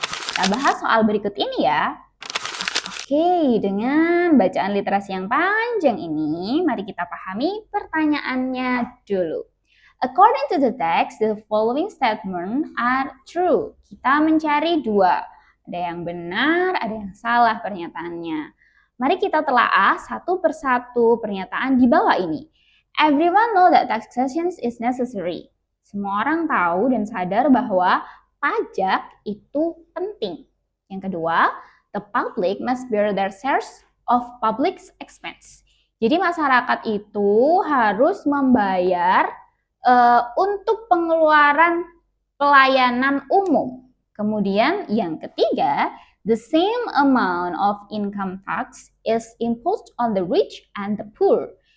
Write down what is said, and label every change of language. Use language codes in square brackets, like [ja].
[id] Kita bahas soal berikut ini ya. Oke, dengan bacaan literasi yang panjang ini, mari kita pahami pertanyaannya dulu. [en] According to the text, the following statements are true. [id] Kita mencari dua. Ada yang benar, ada yang salah pernyataannya. Mari kita telaah satu persatu pernyataan di bawah ini. [en] Everyone know that taxation is necessary. [id] Semua orang tahu dan sadar bahwa pajak itu penting. [en] Yang kedua, the public must bear their shares of public expense. [id] Jadi masyarakat itu harus membayar untuk pengeluaran pelayanan umum. [en] Kemudian yang ketiga, the same amount of income tax is imposed on the rich and the poor.